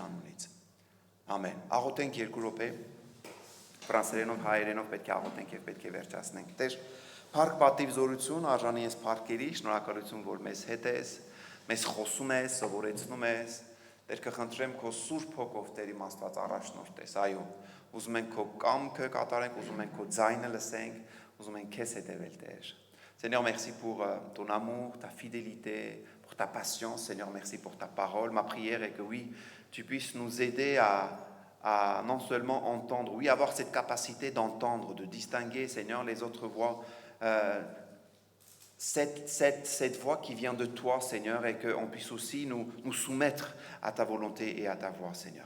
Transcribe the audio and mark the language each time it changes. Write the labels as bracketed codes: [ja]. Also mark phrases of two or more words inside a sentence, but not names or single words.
[hy] անունից։ Ամեն։ Աղոթենք 2 րոպե, ֆրանսերենով, հայերենով պետք է աղոթենք եւ պետք է վերջացնենք։ Տեր, փառք պատիվ զորություն, արժանի ես փառքերի, շնորհակալություն, որ մեզ հետ ես, մեզ խոսում ես, սովորեցնում ես։ Տեր, կխնդրեմ քո Սուրբ Հոգով Տեր իմ Աստված առաջնորդես, այո, ուզում ենք քո կամքը կատարենք, ուզում ենք քո ձայնը լսենք, ուզում ենք քեզ հետևել, Տեր։ [fr] Seigneur, merci pour ton amour, ta fidélité, pour ta patience. Seigneur, merci pour ta parole. Ma prière est que oui, tu puisses nous aider à non seulement entendre, oui, avoir cette capacité d'entendre, de distinguer, Seigneur, les autres voix, cette voix qui vient de toi, Seigneur, et qu'on puisse aussi nous soumettre à ta volonté et à ta voix, Seigneur.